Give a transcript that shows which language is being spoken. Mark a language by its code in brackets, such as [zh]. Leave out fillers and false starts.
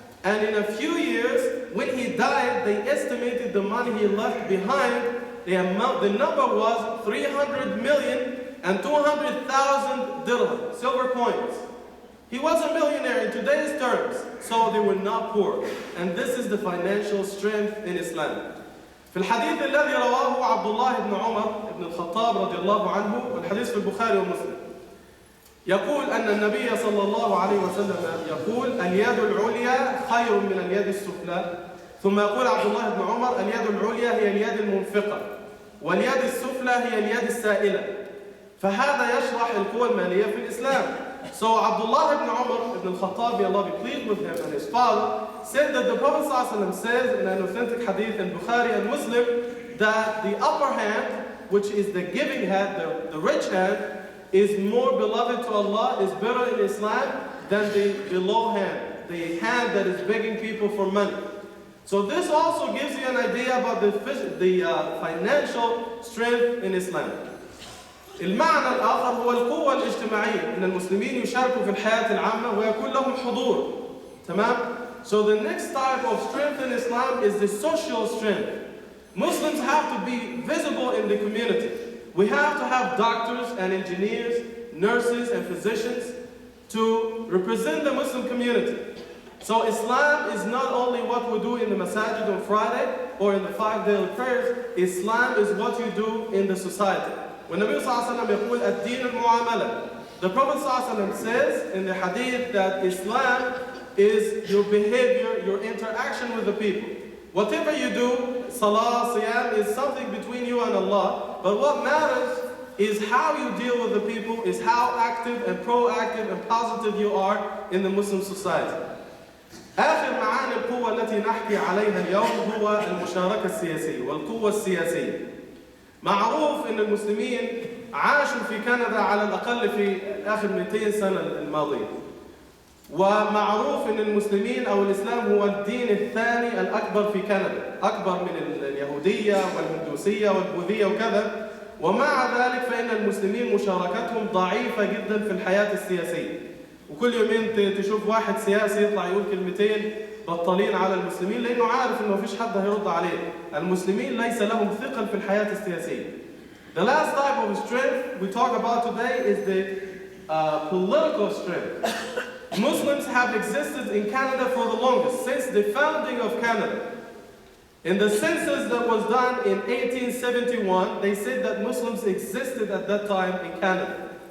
[en] And in a few years, when he died, they estimated the money he left behind. The number was 300 million and 200,000 dirham, silver coins. He was a millionaire in today's terms, so they were not poor. And this is the financial strength in Islam. [ar] في الحديث الذي رواه عبد الله بن عمر بن الخطاب رضي الله عنه، والحديث في البخاري ومسلم، يقول أن النبي صلى الله عليه وسلم يقول: اليد العليا خير من اليد السفلى. ثم يقول عبد الله بن عمر: اليد العليا هي اليد المنفقة، واليد السفلى هي اليد السائلة. فهذا يشرح القوى المالية في الإسلام. [en] So Abdullah ibn Umar ibn al-Khattab, may Allah be pleased with him, and his father said that the Prophet ﷺ says in an authentic hadith in Bukhari and Muslim that the upper hand, which is the giving hand, the rich hand, is more beloved to Allah, is better in Islam than the below hand, the hand that is begging people for money. So this also gives you an idea about the financial strength in Islam. [ar] المعنى الآخر هو القوة الاجتماعية، إن المسلمين يشاركوا في الحياة العامة ويكون لهم حضور. تمام؟ [en] So the next type of strength in Islam is the social strength. Muslims have to be visible in the community. We have to have doctors and engineers, nurses and physicians to represent the Muslim community. So Islam is not only what we do in the masajid on Friday or in the 5 daily prayers. Islam is what you do in the society. When Nabi sallallahu alayhi wa sallam [ar] يقول الدين المعاملة, [en] the Prophet sallallahu alayhi wa sallam says in the hadith that Islam is your behavior, your interaction with the people. Whatever you do, salah, siyam, is something between you and Allah. But what matters is how you deal with the people, is how active and proactive and positive you are in the Muslim society. [ar] آخر معاني القوة التي نحكي عليها اليوم هو المشاركة السياسية والقوة السياسية. معروف أن المسلمين عاشوا في كندا على الأقل في آخر 200 سنة الماضية. ومعروف أن المسلمين أو الإسلام هو الدين الثاني الأكبر في كندا، أكبر من اليهودية والهندوسية والبوذية وكذا. ومع ذلك فإن المسلمين مشاركتهم ضعيفة جدا في الحياة السياسية. وكل يومين تشوف واحد سياسي يطلع يقول كلمتين بطالين على المسلمين لأنه عارف إنه مفيش حد هيرد عليه. المسلمين ليس لهم ثقل في الحياة السياسية. [en] The last type of strength we talk about today is the political strength. Muslims have existed in Canada for the longest, since the founding of Canada. In the census that was done in 1871, they said that Muslims existed at that time in Canada.